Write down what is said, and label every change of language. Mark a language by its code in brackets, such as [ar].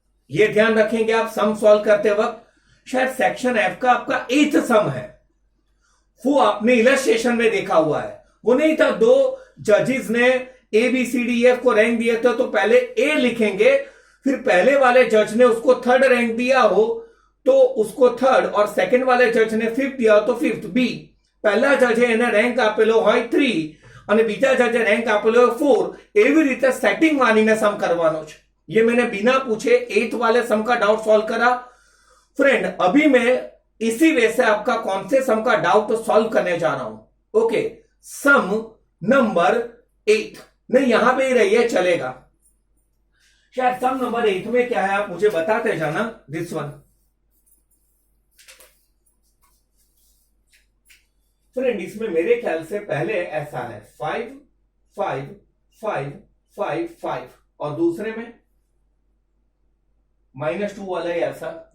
[hi] ये ध्यान रखेंगे आप सम सॉल्व करते वक्त। शायद सेक्शन एफ का आपका 8th सम है, वो आपने इलस्ट्रेशन में देखा हुआ है। वो नहीं था 2 जजेस ने A B C D F को रैंक दिए थे, तो पहले ए लिखेंगे, फिर पहले वाले जज ने उसको 3rd रैंक दिया हो तो उसको 3rd, और सेकंड वाले जज ने 5th दिया हो तो 5th बी। पहला जज [gu] એને રેન્ક આપેલો હોય 3 અને બીજા જજે રેન્ક આપેલો હોય 4, એવી રીતે સેટિંગ માનીને સમ કરવાનો છે। [hi] ये मैंने बिना पूछे 8th वाले सम का डाउट सॉल्व करा। फ्रेंड अभी मैं इसी वे से आपका कौन से सम का डाउट सॉल्व करने जा रहा हूं। ओके, सम नंबर 8 नहीं यहां पे ही रहिए चलेगा। शायद सम नंबर 8 में क्या है आप मुझे बताते जाना। [en] this one [hi] फ्रेंड, इसमें मेरे ख्याल से पहले ऐसा है 5 5 5 5 5 और दूसरे में -2 वाला है ऐसा।